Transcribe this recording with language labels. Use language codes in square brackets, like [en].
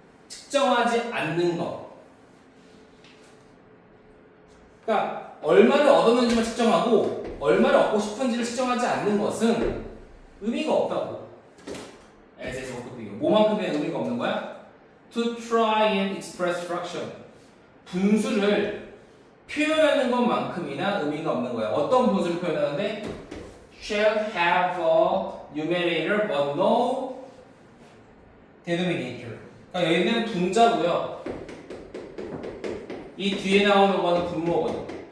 [ko] 측정하지 않는 것. 그러니까 얼마를 얻었는지만 측정하고 얼마를 얻고 싶은지를 측정하지 않는 것은 의미가 없다고. 에세에서 뭐만큼의 의미가 없는 거야? [en] To try and express fraction. [ko] 분수를 표현하는 것만큼이나 의미가 없는 거야. 어떤 분수를 표현하는데? [en] Shall have a numerator but no denominator. [ko] 그러니까 여기는 분자고요. 이 뒤에 나오는 거는 분모거든.